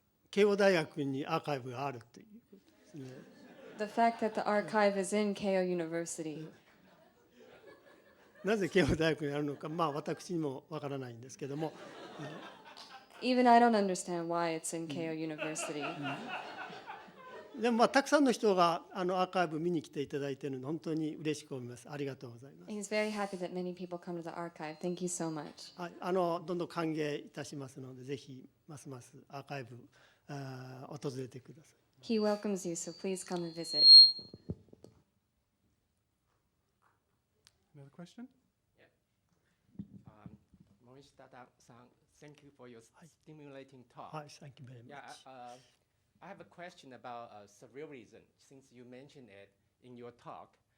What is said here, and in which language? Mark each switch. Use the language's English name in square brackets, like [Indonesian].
[Japanese] 慶応大学にアーカイブがあるということですね。 [English] The fact that the archive is in Keio University. [Japanese] なぜ慶応大学にあるのか、まあ私にもわからないんですけども、 [English] Even I don't understand why it's in Keio University. [Japanese] でもまあたくさんの人がアーカイブ見に来ていただいているので本当に嬉しく思います。ありがとうございます。 [English] He's very happy that many people come to the archive. Thank you so much. [Japanese] はい、どんどん歓迎いたしますので、ぜひますますアーカイブ訪れてください。 [English] He welcomes you, so please come and visit. Another question? Morishita-san, thank you for your stimulating talk. はい、Thank you very much. Yeah, I have a question about surrealism, since you mentioned it in your talk.